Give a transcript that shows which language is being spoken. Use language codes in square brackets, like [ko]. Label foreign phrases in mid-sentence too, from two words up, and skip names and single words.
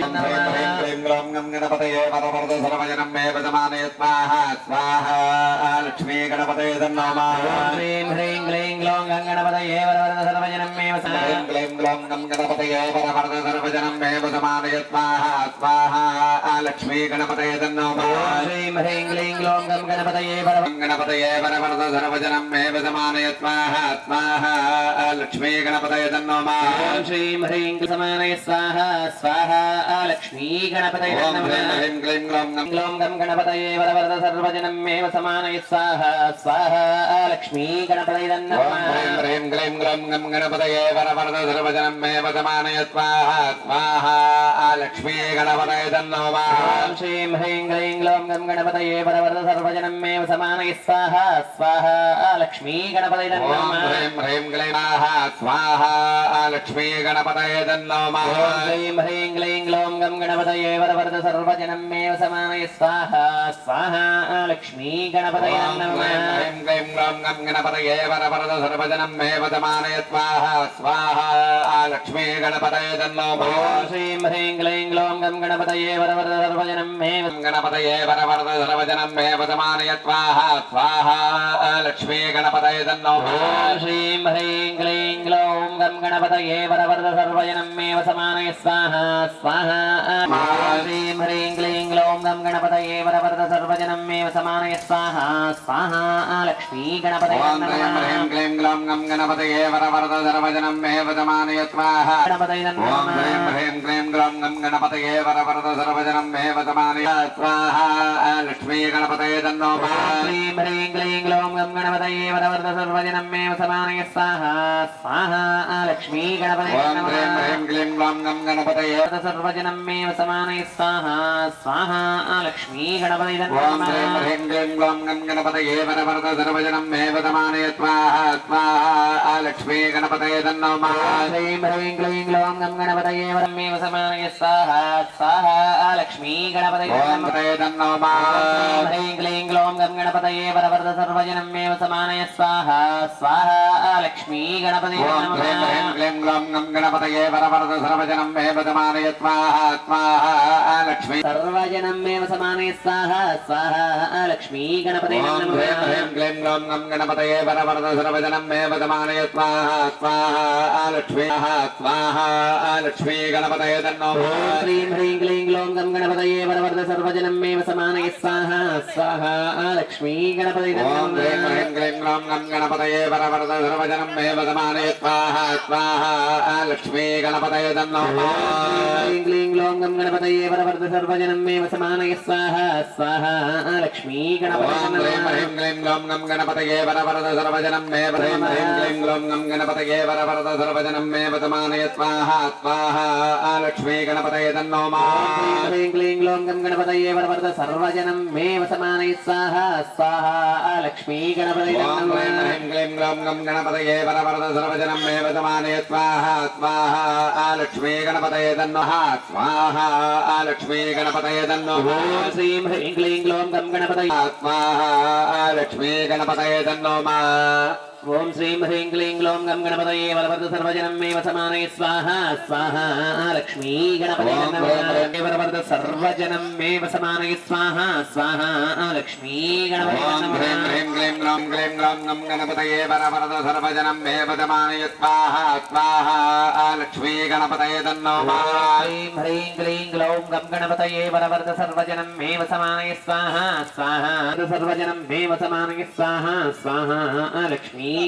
[sa] క్లీం గ్లౌం గం గణపతయే వరవర సర్వజనం మేవ సమానయ స్వాహ స్వాహ లక్ష్మీ గణపతయ నమః ఓం శ్రీం హ్రీం క్లీం గ్లౌం గం గణపతయే వరవర సర్వజనం మేవ క్లీం క్లీం గ్లౌం గం గణపతయే వరవర సర్వజనం మేవ సమానయ స్వాహ స్వాహ लक्ष्मी गणपतये तन्नो శ్రీం హ్రీం క్లీం గ్లౌం గం గణపతయే गणपतये वरवरद सर्वजनं मे वसमानय स्वाहा स्वाहा लक्ष्मी गणपतये तन्नो ఓం శ్రీం హ్రీం సమానయ స్వాహ స్వాహ లక్ష్మీ గణపతయే ओम నమః ह्रीं क्लीं ग्लौं गं గ్లౌం గం గణపతయే వరవరద సర్వజనం మేవ సమానయ స్వాహ స్వాహ లక్ష్మీ గణపతయే ओम నమః ह्रीं क्लीं ग्लौं गं गणपतये वरवरद सर्वजनं मे वसमानय स्वाहा स्वाहा लक्ष्मी गणपतये तन्नो ఓం శ్రీం హ్రీం క్లీం గ్లౌం గం గణపతయే వరవరద సర్వజనం మేవ సమానయ స్వాహ స్వాహ లక్ష్మీ గణపతయే ओम నమః ह्रीं ह्रीं क्लीं स्वाहा लक्ष्मी गणपतये तन्नो ఓం శ్రీం హ్రీం క్లీం గ్లౌం గం గణపతయే వరవరద సర్వజనం మేవ సమానయ స్వాహ స్వాహ లక్ష్మీ గణపతయే ओम నమః ह्रीं क्लीं ग्लौं गं गणपतये वरवरद सर्वजनं मे वसमानय स्वाहा स्वाहा लक्ष्मी गणपतये तन्नो ఓం శ్రీం హ్రీం క్లీం గ్లౌం గం గణపతయే వరవరద సర్వజనం మేవ गणपतये वरवरद सर्वजनं मे वसमानय स्वाहा स्वाहा लक्ष्मी गणपतये तन्नो ఓం శ్రీం హ్రీం క్లీం గ్లౌం గం గణపతయే వరవరద సర్వజనం మేవ సమానయ స్వాహ స్వాహ ఓం శ్రీం హ్రీం క్లీం గ్లౌం గం గణపతయే వరవరద సర్వజనం మేవ సమానయ స్వాహ స్వాహ లక్ష్మీ గణపతయే ओम ह्रीं నమః ह्रीं क्लीं ग्लौं गं गणपतये वरवरद सर्वजनं मे वसमानय स्वाहा గణపతయే ओम నమః ह्रीं ह्रीं क्लीं ग्लौं गं गणपतये वरवरद सर्वजनं मे वसमानय स्वाहा लक्ष्मी गणपतये तन्नो శ్రీం హ్రీం క్లీం గ్లౌం గం గణపతయే వరవరద సర్వజనం మేవ సమానయ స్వాహ స్వాహ లక్ష్మీ గణపతయే ओम నమః ह्रीं ह्रीं क्लीं ग्लौं गं गणपतये సర్వజనం మేవ సమానయ స్వాహ స్వాహ లక్ష్మీ గణపతయే ओम నమః ह्रीं ह्रीं क्लीं ग्लौं गं गणपतये वरवरद सर्वजनं मे वसमानय स्वाहा स्वाहा लक्ष्मी गणपतये तन्नो శ్రీం హ్రీం క్లీం గ్లౌం గం గణపతయే వరం మేవ సమానయ స్వాహ స్వాహ లక్ష్మీ గణపతయే ओम నమః गणपतये तन्नो శ్రీం హ్రీం క్లీం గ్లౌం గం గణపతయే వరవరద సర్వజనం మేవ సమానయ స్వాహ స్వాహ లక్ష్మీ గణపతయే ओम నమః ह्रीं ह्रीं क्लीं ग्लौं गं गणपतये वरवरद सर्वजनं मे वसमानय स्वाहा स्वाहा लक्ष्मी సర్వజనం మేవ సమానయ స్వాహ స్వాహ లక్ష్మీ గణపతయే ओम నమః ह्रीं ह्रीं क्लीं ग्लौं गं गणपतये वरवरद सर्वजनं मे वसमानय स्वाहा स्वाहा लक्ष्मी स्वाहा लक्ष्मी गणपतये तन्नो ఓం శ్రీం హ్రీం క్లీం గ్లౌం గం గణపతయే వరవరద సర్వజనం మేవ సమానయ స్వాహ స్వాహ లక్ష్మీ గణపతయే ओम నమః ह्रीं ह्रीं क्लीं ग्लौं गं गणपतये वरवरद सर्वजनं मे वसमानय स्वाहा स्वाहा लक्ष्मी गणपतये तन्नो శ్రీం క్లీం గ్లౌం గం గణపతయే వరవరద సర్వజనం మేవ సమానయ స్వాహ స్వాహ లక్ష్మీ గణపతయే ओम ह्रीं నమః ह्रीं क्लीं ग्लौं गं गणपतये वरवरद सर्वजनं मे ह्रीं ह्रीं क्लीं ग्लौं गं गणपतये वरवरद सर्वजनं मे वसमानय स्वाहा स्वाहा लक्ष्मी गणपतये तन्नो శ్రీం క్లీం గ్లౌం గం గణపతయే వరవరద సర్వజనం మేవ సమానయ స్వాహ స్వాహ లక్ష్మీ గణపతయే ओम నమః ह्रीं ह्रीं क्लीं ग्लौं गं गणपतये वरवरद सर्वजनं मे वसमानय स्वाहा स्वाहा लक्ष्मी गणपतये तन्नो स्वाहा लक्ष्मी गणपतये तन्नो ఓం శ్రీం హ్రీం క్లీం గ్లౌం గం గణపతయే स्वाहा लक्ष्मी गणपतये तन्नो ఓం శ్రీం హ్రీం క్లీం గ్లౌం గం గణపతయే వరవరద సర్వజనం మేవ సమానయ స్వాహ స్వాహ లక్ష్మీ గణపతయే నమః వరవరద సర్వజనం మేవ సమానయ స్వాహ స్వాహ లక్ష్మీ గణపతయే ओम ह्रीं నమః ह्रीं क्लीं ग्लौं गं गणपतये वरवरद सर्वजनं मे वसमानय स्वाहा स्वाहा लक्ष्मी गणपतये तन्नो శ్రీం హ్రీం క్లీం గ్లౌం గం గణపతయే వరవరద సర్వజనం మేవ సమానయ స్వాహ స్వాహ సర్వజనం మేవ సమానయ స్వాహ స్వాహ లక్ష్మీ